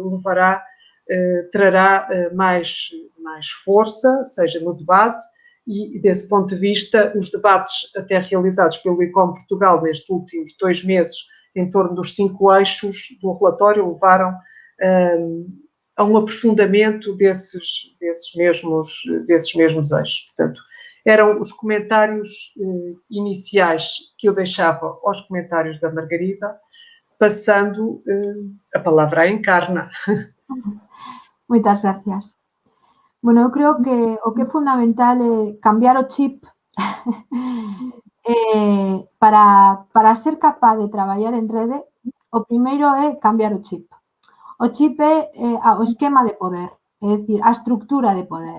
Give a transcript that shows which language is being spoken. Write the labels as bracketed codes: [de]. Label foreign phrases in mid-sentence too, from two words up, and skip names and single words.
[pt] trará mais força, seja no debate, e desse ponto de vista, os debates até realizados pelo ICOM Portugal nestes últimos 2 meses, em torno dos 5 eixos do relatório, levaram a um aprofundamento desses mesmos eixos. Portanto, eram os comentários iniciais que eu deixava aos comentários da Margarida, passando a palavra à Encarna. [es] Muchas gracias. [gl] Bueno, eu creo que o que é fundamental é cambiar o chip para ser capaz de traballar en rede. O primeiro é cambiar o chip. O chip é o esquema de poder, é dicir, a estructura de poder.